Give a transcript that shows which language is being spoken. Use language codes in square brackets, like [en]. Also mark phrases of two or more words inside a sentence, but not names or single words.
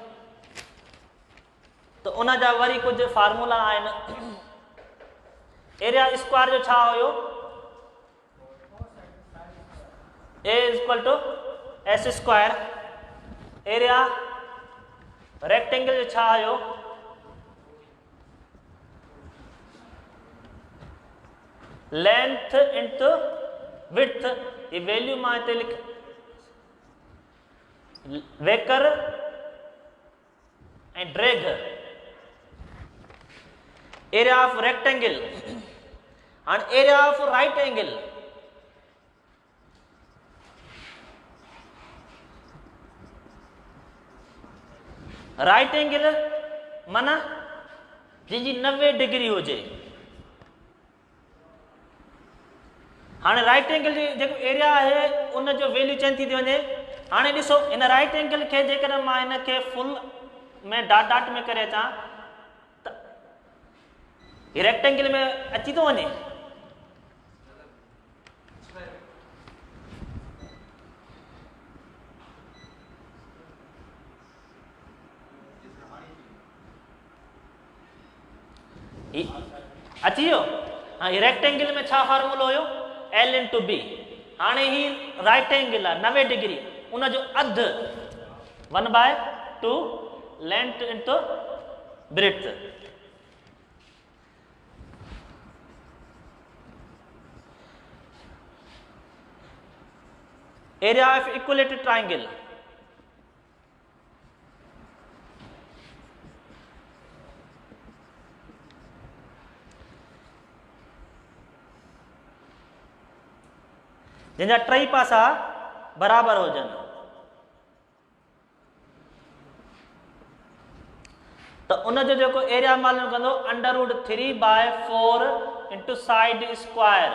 [sd] तो उन जा वरी कुछ फार्मूला आहिनि। [en] area square [sd] जो छा हुयो? [en] A equal to S square. area rectangle [sd] जो छा हुयो? [en] length into width. [sd] ये वैल्यू मां हिते लिख वेकर [en] and drag. area of rectangle and area of right angle. right angle [sd] माना जी 90 डिग्री हुजे। हाणे [en] right angle [sd] जी जेको एरिया आहे उन जो [en] value change [sd] थी वञे। हाणे ॾिसो, इन [en] right angle [sd] खे जेकॾहिं मां हिन खे फुल में [en] dot dot [sd] में करे अचां त रेक्टेंगल में अची थो वञे। अची वियो? हाँ, रेक्टेंगल में छा फार्मूलो हुयो? [en] L into B. [sd] हाणे ही [en] right angle [sd] आहे 90 डिग्री, उन जो अधु 1/2 [en] length into breadth. area of equilateral triangle. [sd] जिनजा टई पासा बराबर हुजनि, तो उन जो जेको एरिया मालूम कंदो √3/4 [en] into side square.